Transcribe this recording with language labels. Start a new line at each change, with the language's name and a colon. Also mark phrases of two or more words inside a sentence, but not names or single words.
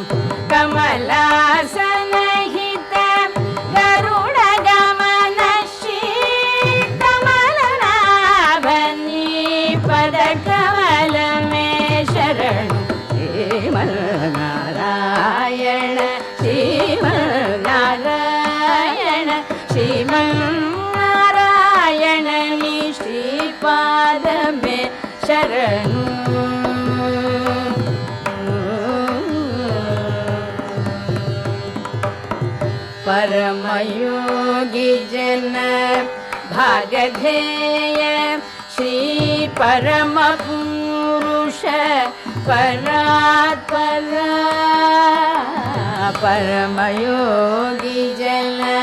Telugu: కమలాసనహిత గరుడ గమన శ్రీ కమలనాభని పద కమలమే శరణు శ్రీమన్నారాయణ శ్రీమన్నారాయణ శ్రీమన్నారాయణ నిశ్రీపాదమే శరణు.
Sanskrit: परमयोगी जन भागधेय श्री परम पुरुष परात्पर परमयोगी जन